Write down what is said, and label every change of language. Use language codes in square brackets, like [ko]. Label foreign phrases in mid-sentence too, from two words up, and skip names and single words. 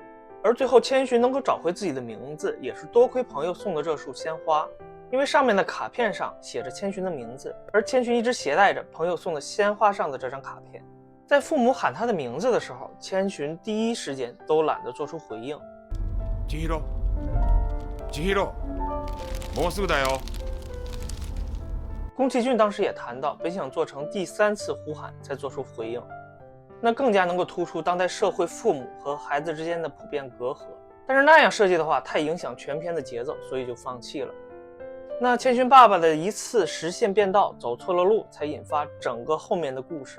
[zh] 而最后千寻能够找回自己的名字，也是多亏朋友送的这束鲜花，因为上面的卡片上写着千寻的名字，而千寻一直携带着朋友送的鲜花上的这张卡片。在父母喊他的名字的时候，千寻第一时间都懒得做出回应。 [ja] 千尋、千尋、もうすぐだよ。 [zh] 宫崎骏当时也谈到，本想做成第3次呼喊才做出回应，那更加能够突出当代社会父母和孩子之间的普遍隔阂。但是那样设计的话，太影响全片的节奏，所以就放弃了。那千寻爸爸的一次实线变道走错了路，才引发整个后面的故事。